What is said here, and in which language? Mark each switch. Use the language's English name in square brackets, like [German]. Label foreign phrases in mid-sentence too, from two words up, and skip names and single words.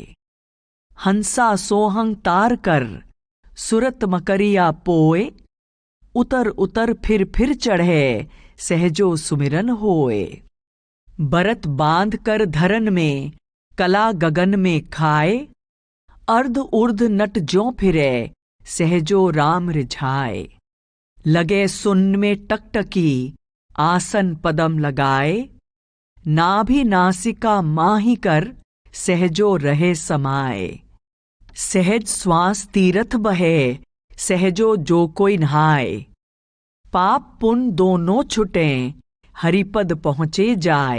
[Hindi] हंसा सोहंग तार कर सुरत मकरिया पोए। उतर उतर फिर चढ़े सहजो सुमिरन होए। बरत बांध कर धरन में कला गगन में खाए। अर्ध उर्ध नट ज्यों फिरे सहजो राम रिझाए। लगे सुन में टकटकी आसन पदम लगाए, नाभि नासिका माही कर सहजो रहे समाए। सहज श्वास तीरथ बहे सहजो जो कोई नहाए, पाप पुण्य दोनों छुटे हरिपद पहुँचे जाए।